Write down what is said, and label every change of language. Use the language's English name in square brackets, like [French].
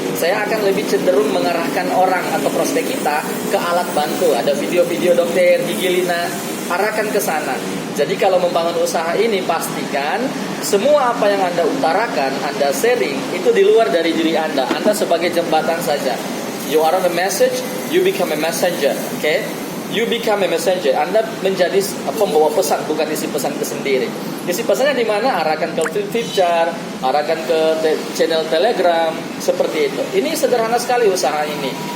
[Indonesian] Saya akan lebih cenderung mengarahkan orang atau prospek kita ke alat bantu. Ada video-video dokter gigi Lina, arahkan ke sana. Jadi kalau membangun usaha ini, pastikan semua apa yang Anda utarakan, Anda sharing, itu di luar dari diri Anda. Anda sebagai jembatan saja. [English] You are on a message, you become a messenger. Okay? You become a messenger. [Indonesian] Anda menjadi pembawa pesan, bukan isi pesan itu sendiri. Isi pesannya di mana? Arahkan ke Flipchart, arahkan ke channel Telegram, seperti itu. Ini sederhana sekali usaha ini.